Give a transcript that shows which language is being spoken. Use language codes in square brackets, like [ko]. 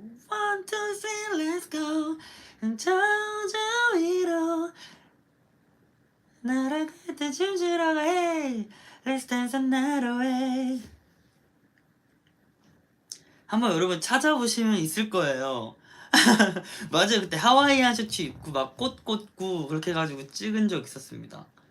[en] One, two, three, let's go. [ko] 저저 위로 날아갈 때 춤추러 가. [en] Hey, let's dance another way. [ko] 한번 여러분 찾아보시면 있을 거예요. 맞아요. 그때 하와이안 셔츠 입고 막 꽃 꽂고 그렇게 해가지고 찍은 적 있었습니다.